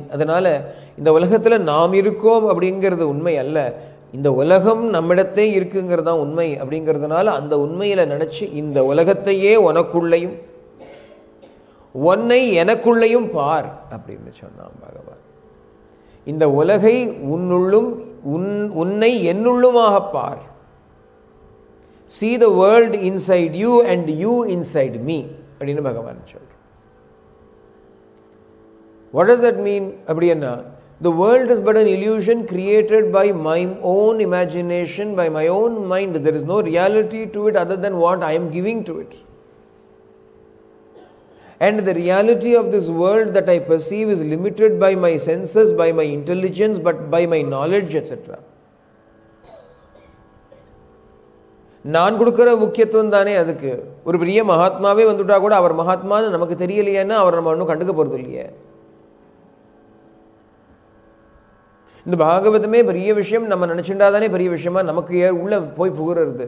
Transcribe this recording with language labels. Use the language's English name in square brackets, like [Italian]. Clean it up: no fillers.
[Tamil] அதனால இந்த உலகத்தில் நாம் இருக்கோம் அப்படிங்கிறது உண்மை அல்ல, இந்த உலகம் நம்மிடத்தே இருக்குங்கிறது தான் உண்மை. அப்படிங்கிறதுனால அந்த உண்மையில் நினச்சி இந்த உலகத்தையே உனக்குள்ளேயும் உன்னை எனக்குள்ளேயும் பார் அப்படின்னு சொன்னான் பகவான். இந்த உலகை உன்னுள்ளும் உன்னை என்னுள்ளுமாக பார். [English] See the world inside you and you inside me [Tamil] அப்படின்னு பகவான் சொல்றார். [English] What does that mean? [Tamil] அப்படின்னா [English] the world is but an illusion created by my own imagination, by my own mind. There is no reality to it other than what I am giving to it. And the reality of this world that I perceive is limited by my senses, by my intelligence, but by my knowledge, etc. [Tamil] நான் கொடுக்குற முக்கியத்துவம் தானே அதுக்கு. ஒரு பெரிய மகாத்மாவே வந்துட்டா கூட அவர் மகாத்மான்னு நமக்கு தெரியலையேன்னா அவர் நம்ம ஒன்றும் கண்டுக்க போகிறது இல்லையே. இந்த பாகவதமே பெரிய விஷயம் நம்ம நினச்சிட்டா தானே பெரிய விஷயமா நமக்கு உள்ளே போய் புகுறது.